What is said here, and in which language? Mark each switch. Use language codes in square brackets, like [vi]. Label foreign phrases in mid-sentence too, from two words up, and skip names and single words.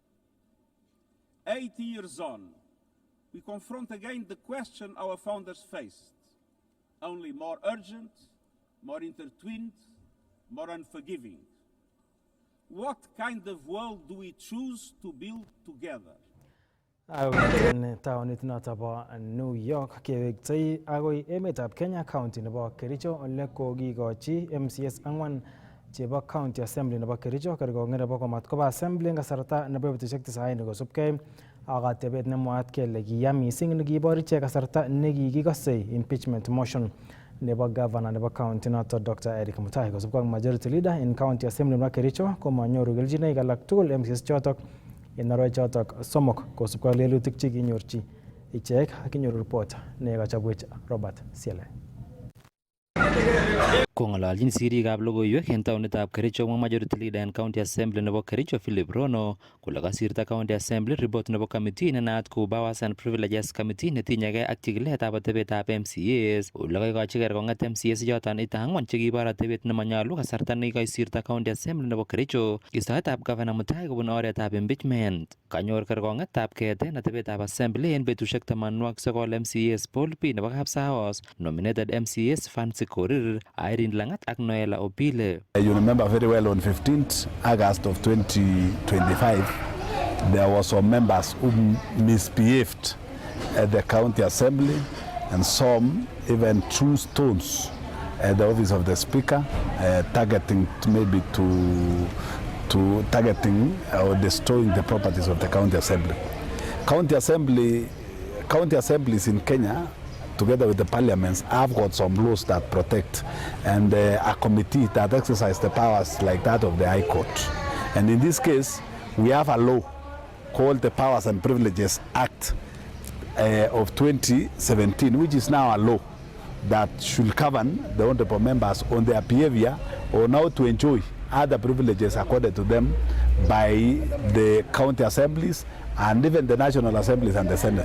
[en] 80 years on, we confront again the question our founders faced, only more urgent, more intertwined, more unforgiving. What kind of world do we choose to build together? [kln] En taonit noto bo New York kewektoi agoi emetab Kenya county nebo Kericho ole kokikochi MCS 4 chebo County Assembly nebo Kericho kerkong'et nebo komat koba assembly en kasarta nebo betusiek 90 kosubkei ak atebet nemwaat kele kiya missing nekibor ichek kasarta nekikikose [en] impeachment motion [kln] nebo governor nebo county noto Dr. Eric Mutai kosubkei ak [en] majority leader [kln] en County Assembly nebo Kericho komanyoru keljinoik alak tugul MCS chotok en arawek chotok somok kosubkei ak lelutik chekinyorchi ichek akinyoru report nekachobwech Robert Siele. Kong'ololjin sirikab logoiwek en taonitab Kericho ak [en] majority leader [kln] en County Assembly nebo Kericho Philip Rono kole kasirta County Assembly report nebo committee nenaat kou Powers and Privileges Committee netinyegei ak chikiletab atebetab MCAs ole kaikochi kerkong'et MCAs choton ita 4 chekibor atebet nemanyalu kasarta nekikosirta County Assembly nebo Kericho istoetab Governor Mutai kobun oretab impeachment. Kanyor kerkong'etab keeten atebetab Assembly en betusiek 89 MCAs Paul P nebo Kapsaos, [en] nominated MCAs [kln] Fancy Korir, Irene Langat ak Noela Opile. [en] You remember very well on 15th August of 2025, there were some members who misbehaved at the county assembly and some even threw stones at the office of the speaker, targeting maybe to targeting or destroying the properties of the county assembly. County assembly county assemblies in Kenya, together with the parliaments, have got some laws that protect, and a committee that exercise the powers like that of the High Court. And in this case, we have a law called the Powers and Privileges Act of 2017, which is now a law that should govern the honorable members on their behavior or now to enjoy other privileges accorded to them by the county assemblies and even the national assemblies and the Senate.